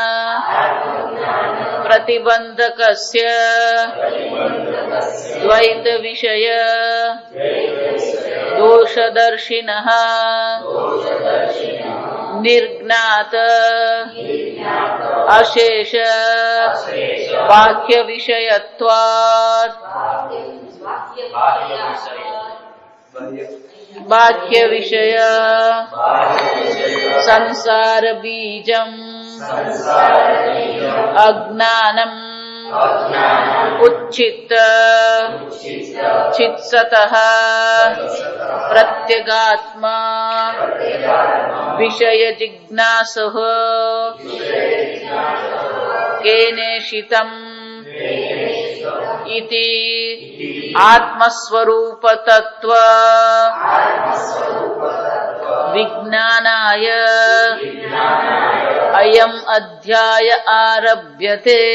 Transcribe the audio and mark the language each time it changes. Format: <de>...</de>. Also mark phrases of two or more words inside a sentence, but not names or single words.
<sa>प्रतिबंधकस्य द्वैत विषय दोषदर्शिनः निर्ज्ञात अशेष बाह्य विषयत्वात् बाह्य विषय संसार बीजम् अज्ञानम् ઉચ્છિત ચિત્સતઃ પ્રત્યગાત્મા વિષય જિજ્ઞાસઃ કેનેષિતં ઇતિ આત્મસ્વરૂપ તત્વ વિજ્ઞાનાય અયમ અધ્યાય આરભ્યતે.</sa>